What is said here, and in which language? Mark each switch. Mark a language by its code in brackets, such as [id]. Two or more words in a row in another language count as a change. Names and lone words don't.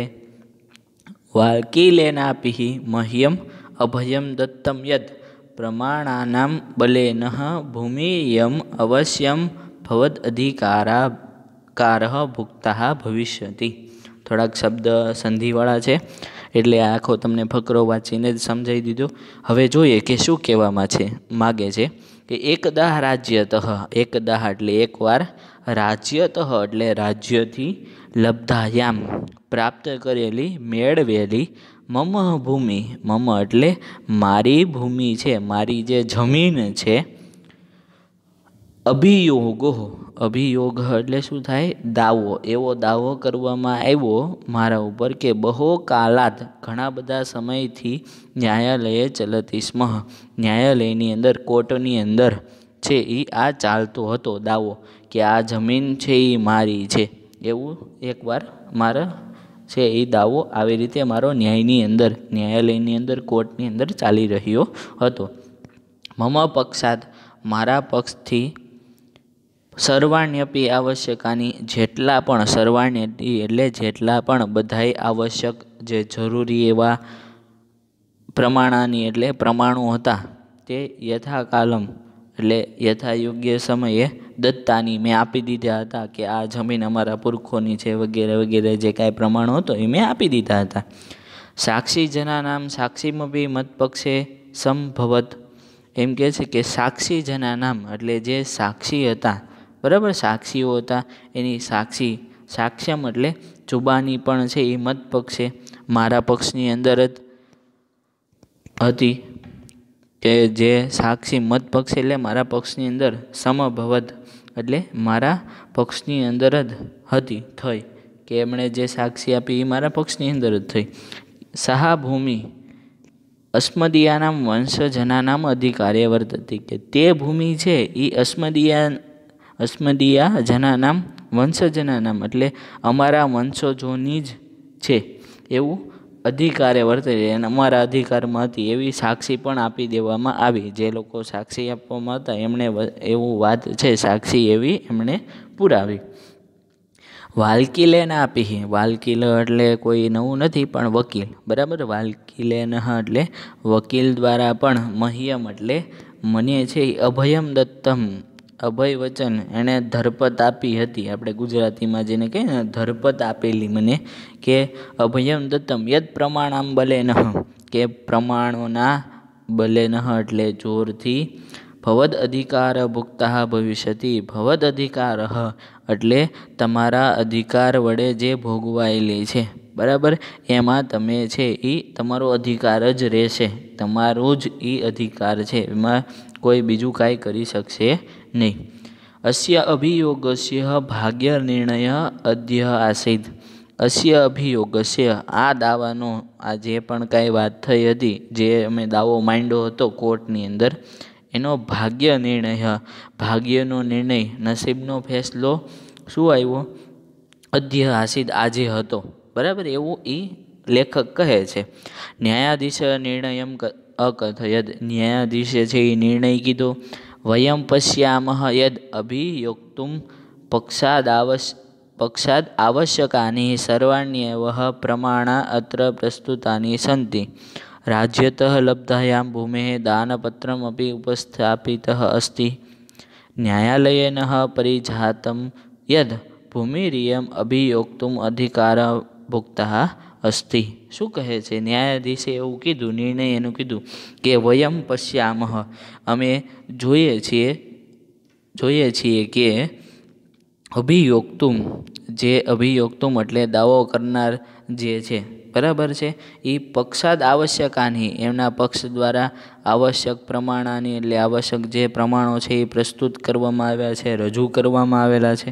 [sa] वाल्कीलेनापि मह्यम् अभयं दत्तं यत् प्रमाणानां बलेन भूमियम् अवश्यं भवदधिकारः भुक्तः भविष्यति। [gu] થોડાક શબ્દ સંધિવાળા છે એટલે આખો તમને ફકરો વાંચીને જ સમજાઈ દીધો। હવે જોઈએ કે શું કહેવા માગે છે કે [sa] एकदा राज्यतः, [gu] એકદા એટલે એકવાર, રાજ્યતઃ એટલે રાજ્યથી, લબ્ધાયામ પ્રાપ્ત કરેલી, મેળવેલી, [sa] मम भूमि, [gu] મમ એટલે મારી ભૂમિ છે, મારી જે જમીન છે, અભિયોગો, અભિયોગ એટલે શું થાય? દાવો, એવો દાવો કરવામાં આવ્યો મારા ઉપર કે [sa] बहो कालात, [gu] ઘણા બધા સમયથી [sa] न्यायालये चलती स्म। [gu] ન્યાયાલયની અંદર, કોર્ટની અંદર છે ઈ આ ચાલતો હતો દાવો કે આ જમીન છે ઈ મારી છે। એવું એકવાર મારા છે ઈ દાવો આવી રીતે મારો ન્યાયની અંદર, ન્યાયાલયની અંદર, કોર્ટની અંદર ચાલી રહ્યો હતો। [sa] मम पक्षात, [gu] મારા પક્ષથી, [sa] सर्वाण्यपि आवश्यकानी, [gu] જેટલા પણ, સર્વાણ્ય એટલે જેટલા પણ બધાય આવશ્યક જે જરૂરી એવા પ્રમાણાની એટલે પ્રમાણો હતા તે યથાકાલમ એટલે યથાયોગ્ય સમયે દત્તાની મેં આપી દીધા હતા કે આ જમીન અમારા પુરખોની છે વગેરે વગેરે જે કાંઈ પ્રમાણો હતો એ મેં આપી દીધા હતા। [sa] साक्षीजनानां साक्षीमपि मत्पक्षे संभवत। [gu] એમ કહે છે કે સાક્ષીજનાનાં એટલે જે સાક્ષી હતા, બરાબર, સાક્ષીઓ હતા એની સાક્ષી, સાક્ષ્યમ એટલે જુબાની પણ છે એ મતપક્ષે, મારા પક્ષની અંદર જ હતી કે જે સાક્ષી મતપક્ષ એટલે મારા પક્ષની અંદર, સમભવત એટલે મારા પક્ષની અંદર જ હતી, થઈ, કે એમણે જે સાક્ષી આપી એ મારા પક્ષની અંદર જ થઈ। [sa] सा भूमि अस्मदीयानां वंशजनानां अधिकारे वर्तते, [gu] કે તે ભૂમિ છે ઈ [sa] अस्मदीया जनानां वंशजनानां [gu] એટલે અમારા વંશજોની જ છે એવું [sa] अधिकारे वर्ते, [gu] અમારા અધિકારમાં હતી એવી સાક્ષી પણ આપી દેવામાં આવી। જે લોકો સાક્ષી આપવામાં હતા એમણે એવું વાત છે, સાક્ષી એવી એમણે પુરાવી। વાલ્કીલેન આપી, વાલ્કીલ એટલે કોઈ નવું નથી પણ વકીલ, બરાબર, વાલ્કીલેન એટલે વકીલ દ્વારા પણ મહ્યમ એટલે મને છે [sa] अभयम दत्तम, [gu] અભય વચન એણે ધરપત આપી હતી। આપણે ગુજરાતીમાં જેને કહે ને ધરપત આપેલી મને, કે [sa] अभयम दत्तम यत् प्रमाणम बलेन, [gu] કે પ્રમાણોના બલેન એટલે જોરથી, [sa] भवद अधिकार भुक्ता भविष्यति। भवद अधिकार [gu] એટલે તમારા અધિકાર વડે જે ભોગવાયેલી છે, બરાબર, એમાં તમે છે ઈ તમારો અધિકાર જ રહેશે, તમારો જ ઈ અધિકાર છે, એમાં કોઈ બીજું કાંઈ કરી શકશે નહીં। [sa] अस्य अभियोगस्य भाग्य निर्णय अद्य आसीत्। अस्य अभियोगस्य, [gu] આ દાવાનો, આ જે પણ કાંઈ વાત થઈ હતી, જે અમે દાવો માંડ્યો હતો કોર્ટની અંદર, એનો ભાગ્ય નિર્ણય, ભાગ્યનો નિર્ણય, નસીબનો ફેંસલો શું આવ્યો? [sa] अद्य आसीत्, [gu] આજે હતો, બરાબર, એવું ઈ લેખક કહે છે। [sa] न्यायाधीश निर्णयम अकथयत्, [gu] ન્યાયાધીશે છે ઈ નિર્ણય કીધો। [sa] वयं पश्यामः यद् अभियोक्तुं पक्षाद् आवश्यकानि सर्वाण्येव प्रमाणा अत्र प्रस्तुतानि सन्ति। राज्यतः लब्धायां भूमेः दानपत्रमपि उपस्थापितः अस्ति। न्यायालयेन परिजातं यद् भूमिरियम् अभियोक्तुम् अधिकारभुक्तः अस्ति। [gu] શું કહે છે? ન્યાયાધીશે એવું કીધું, નિર્ણય એનું કીધું કે [sa] વયમ પશ્યામહ, [gu] અમે જોઈએ છીએ કે અભિયોક્તુમ, જે અભિયોક્તુમ એટલે દાવો કરનાર જે છે, બરાબર છે, એ [sa] પક્ષાદ આવશ્યકાની, [gu] એમના પક્ષ દ્વારા આવશ્યક પ્રમાણાની એટલે આવશ્યક જે પ્રમાણો છે એ પ્રસ્તુત કરવામાં આવ્યા છે, રજૂ કરવામાં આવેલા છે.